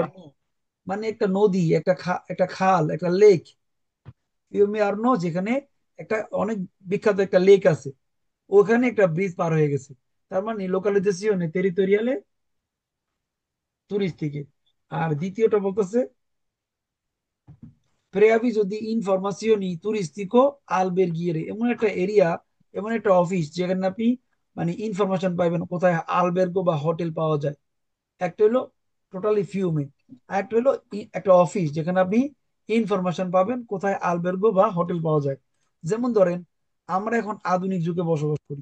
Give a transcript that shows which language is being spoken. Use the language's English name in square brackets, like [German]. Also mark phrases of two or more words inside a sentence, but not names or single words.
[Bangla] আর্নো মানে একটা নদী, একটা খাল, একটা লেক। ফিওমে আর্নো যেখানে একটা অনেক বিখ্যাত একটা লেক আছে, ওখানে একটা ব্রিজ পার হয়ে গেছে। তার মানে [Italian] localizzazione territoriale turistiche. [Bangla] আর দ্বিতীয়টা বলতেছে [Italian] preavviso di informazioni turistico alberghiere, [Bangla] এমন একটা এরিয়া, এমন একটা অফিস যেখানে আপনি মানে ইনফরমেশন পাইবেন কোথায় আলবের্গো বা হোটেল পাওয়া যায়। একটা হলো টোটালি ফিউমে, আর একটা হলো একটা অফিস যেখানে আপনি ইনফরমেশন পাবেন কোথায় আলবের্গো বা হোটেল পাওয়া যায়। যেমন ধরেন, আমরা এখন আধুনিক যুগে বসবাস করি।